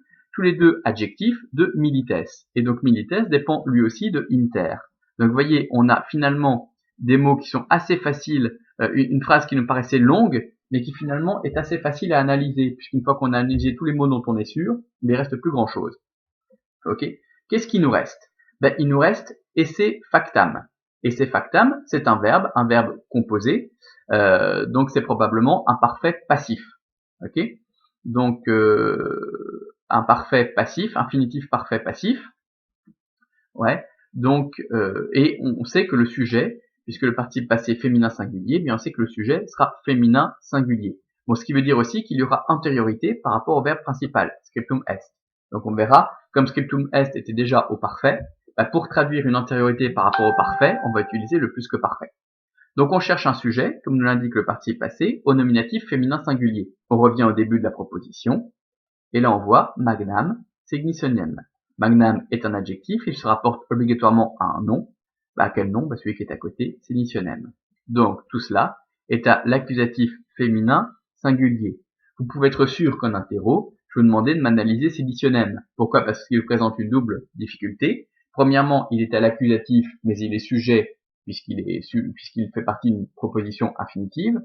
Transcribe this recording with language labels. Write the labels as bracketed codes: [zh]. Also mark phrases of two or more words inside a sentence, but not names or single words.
[fr] Tous les deux adjectifs de milites. Et donc milites dépend lui aussi de inter. Donc vous voyez, on a finalement des mots qui sont assez faciles, une phrase qui nous paraissait longue, mais qui finalement est assez facile à analyser, puisqu'une fois qu'on a analysé tous les mots dont on est sûr, il ne reste plus grand chose. Ok. Qu'est-ce qui nous reste? Ben, il nous reste [la] esse factam. Esse factam, [fr] c'est un verbe composé, donc c'est probablement un parfait passif. Ok. Donc un parfait passif, infinitif parfait passif. Ouais. Donc et on sait que le sujet, puisque le participe passé féminin singulier, bien on sait que le sujet sera féminin singulier. Bon, ce qui veut dire aussi qu'il y aura antériorité par rapport au verbe principal, [la] scriptum est. [fr] Donc on verra, comme [la] scriptum est [fr] était déjà au parfait, bah pour traduire une antériorité par rapport au parfait, on va utiliser le plus que parfait. Donc on cherche un sujet, comme nous l'indique le participe passé, au nominatif féminin singulier. On revient au début de la proposition, et là on voit [la] magnam signitionem. [fr] Magnam est un adjectif, il se rapporte obligatoirement à un nom. À quel nom? Celui qui est à côté, signitionem. Donc tout cela est à l'accusatif féminin singulier. Vous pouvez être sûr qu'en interro, je vous demandais de m'analyser signitionem. Pourquoi? Parce qu'il présente une double difficulté. Premièrement, il est à l'accusatif, mais il est sujet puisqu'il fait partie d'une proposition infinitive.